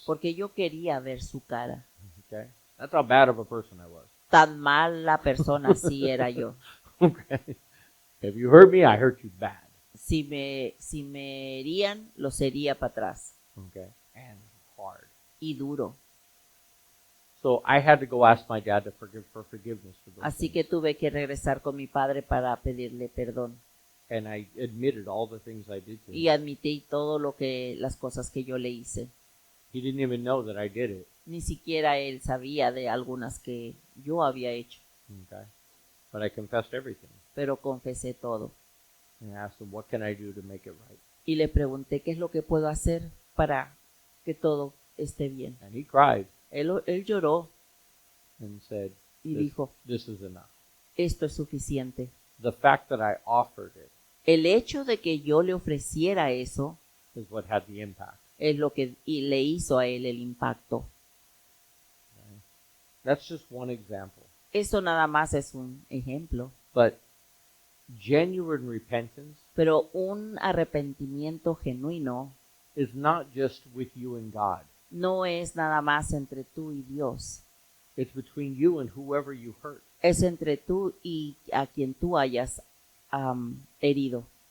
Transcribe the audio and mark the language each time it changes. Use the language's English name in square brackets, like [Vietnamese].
[Spanish] porque yo quería ver su cara. [English] Okay? That's how bad of a person I was. [Spanish] Tan mala persona sí era yo. [English] Okay? If you hurt me, I hurt you bad. [Spanish] Si me herían, los hería para atrás. [English] Okay? And hard. [Spanish] Y duro. [English] So I had to go ask my dad for forgiveness for those [Spanish] Así [English] things. [Spanish] que tuve que regresar con mi padre para pedirle perdón. [English] And I admitted all the things I did to him. [Spanish] Y admití las cosas que yo le hice. [English] He didn't even know that I did it. [Spanish] Ni siquiera él sabía de algunas que yo había hecho, [English] Okay? But I confessed everything. [Spanish] pero confesé todo. [English] And I asked him, what can I do to make it right? [Spanish] Y le pregunté qué es lo que puedo hacer para que todo esté bien. [English] And he cried [Spanish] Él lloró [English] and said, [Spanish] y [English] this, [Spanish] dijo, [English] this is enough. [Spanish] esto es suficiente. [English] The fact that I offered it [Spanish] El hecho de que yo le ofreciera eso [English] is what had the impact. [Spanish] es lo que le hizo a él el impacto. [English] That's just one example. [Spanish] Eso nada más es un ejemplo, [English] But genuine repentance [Spanish] pero un arrepentimiento genuino [English] is not just with you and God. [Spanish] no es nada más entre tú y Dios. [English] It's between you and whoever you hurt. [Spanish] Es entre tú y a quien tú hayas herido.